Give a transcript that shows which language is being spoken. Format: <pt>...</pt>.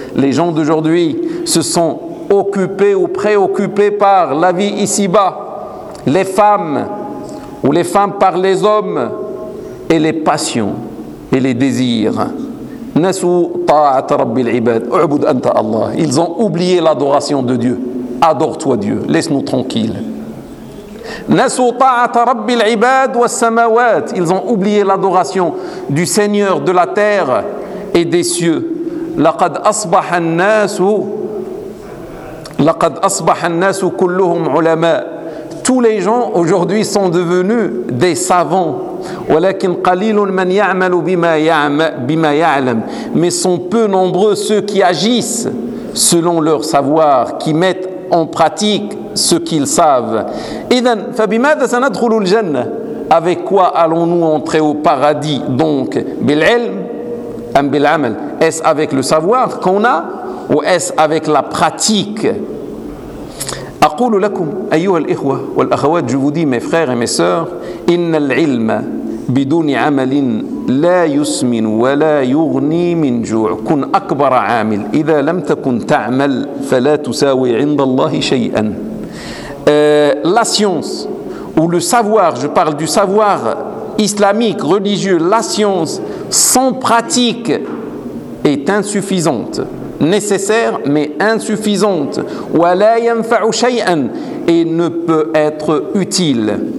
<fr>Les gens d'aujourd'hui se sont occupés ou préoccupés par la vie ici-bas, les femmes, ou les femmes par les hommes, et les passions et les désirs.</fr> <ar>Nasu ta'at rabbi al-ibad, ubud anta Allah.</ar> <fr>Ils ont oublié l'adoration de Dieu. Adore-toi Dieu, laisse-nous tranquilles.</fr> <ar>Nasu ta'at rabbi al-ibad wa samawat.</ar> <fr>Ils ont oublié l'adoration du Seigneur de la terre et des cieux.</fr> <ar>Laqad asbaha an-nasu kulluhum ulama.</ar> <fr>Tous les gens aujourd'hui sont devenus des savants.</fr> <ar>ولكن قليل من يعمل بما يعلم.</ar> <fr>Mais sont peu nombreux ceux qui agissent selon leur savoir, qui mettent en pratique ce qu'ils savent.</fr> <ar>إذن فبماذا سندخل الجنة؟</ar> <fr>Avec quoi allons-nous entrer au paradis donc?</fr> <ar>بالعلم أم بالعمل؟</ar> <fr>Est-ce avec le savoir qu'on a ou est-ce avec la pratique?</fr> <ar>أقول لكم أيها الإخوة والأخوات,</ar> <fr>je vous dis mes frères et mes sœurs,</fr> <ar>إن العلم بدون عمل لا يسمن ولا يغني من جوع. كن أكبر عامل إذا لم تكن تعمل فلا تساوي عند الله شيئا.</ar> <fr>La science ou le savoir, je parle du savoir islamique religieux, la science sans pratique est insuffisante, nécessaire mais insuffisante.</fr> <ar>ولا ينفع شيئا,</ar> <fr>et ne peut être utile.</fr>